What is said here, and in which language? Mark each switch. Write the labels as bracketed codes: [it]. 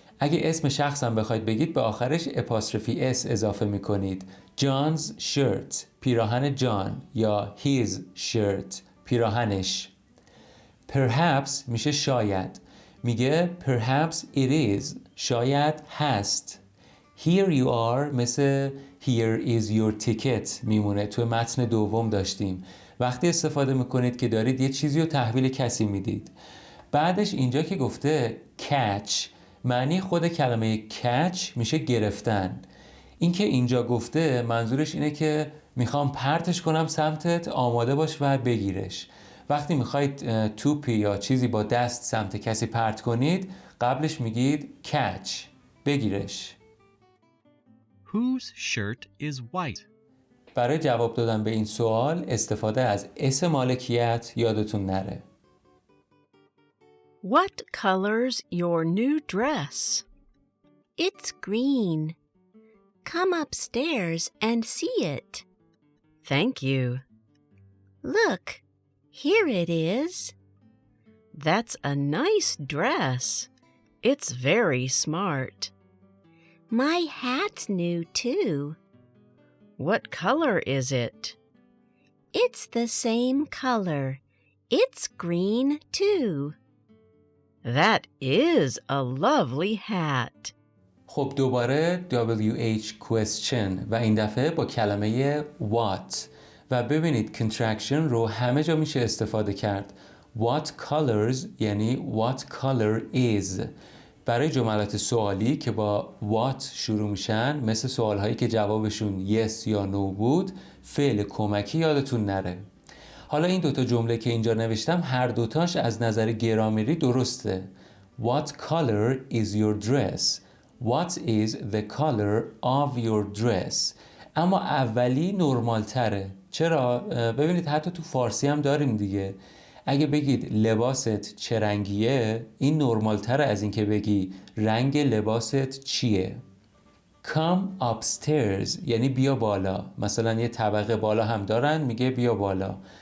[fa] اگه اسم شخصم بخواید بگید به آخرش اپاستروفی s اضافه میکنید. [en] John's shirt [fa] پیراهن جان یا [en] his shirt [fa] پیراهنش. Perhaps میشه شاید. میگه [en] perhaps it is [fa] شاید هست. [en] Here you are مثل here is your ticket میمونه. [fa] تو متن دوم داشتیم. وقتی استفاده میکنید که دارید یه چیزی رو تحویل کسی میدید. بعدش اینجا که گفته catch معنی خود کلمه catch میشه گرفتن. این که اینجا گفته منظورش اینه که میخوام پرتش کنم سمتت، آماده باش و بگیرش. وقتی میخواید توپی یا چیزی با دست سمت کسی پرت کنید قبلش میگید catch بگیرش. [en] Whose shirt is white? [fa] برای جواب دادن به این سوال استفاده از اسم مالکیت یادتون نره. [en] What color's your new dress? It's green. Come upstairs and see it. Thank you. Look, here it is. That's a nice dress. It's very smart. My hat's new too. What color is it? It's the same color. It's green too. That is a lovely hat. [fa] خب دوباره WH question و این دفعه با کلمه what و ببینید contraction رو همه جا میشه استفاده کرد. [en] What colors یعنی what color is. [fa] برای جملات سوالی که با what شروع میشن مثل سوالهایی که جوابشون yes یا no بود فعل کمکی یادتون نره. حالا این دوتا جمله که اینجا نوشتم هر دوتاش از نظر گرامری درسته. [en] What color is your dress? What is the color of your dress? [fa] اما اولی نرمال تره. چرا؟ ببینید حتی تو فارسی هم داریم دیگه. اگه بگید لباست چه رنگیه این نرمال تره از این که بگی رنگ لباست چیه. [en] Come upstairs [fa] یعنی بیا بالا. مثلا یه طبقه بالا هم دارن میگه بیا بالا.